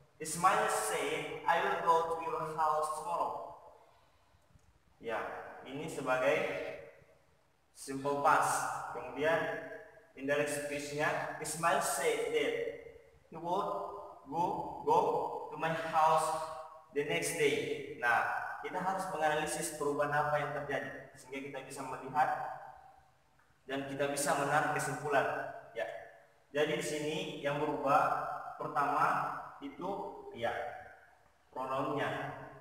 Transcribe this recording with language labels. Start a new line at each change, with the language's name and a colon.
English: Ismail say, I will go to your house tomorrow.
Indonesian: Ya, ini sebagai simple past. Kemudian
English: indirect speech-nya, Ismail say that he would go to my house the next day.
Indonesian: Nah, kita harus menganalisis perubahan apa yang terjadi sehingga kita bisa melihat dan kita bisa menarik kesimpulan. Ya. Jadi di sini yang berubah pertama itu ya pronounnya.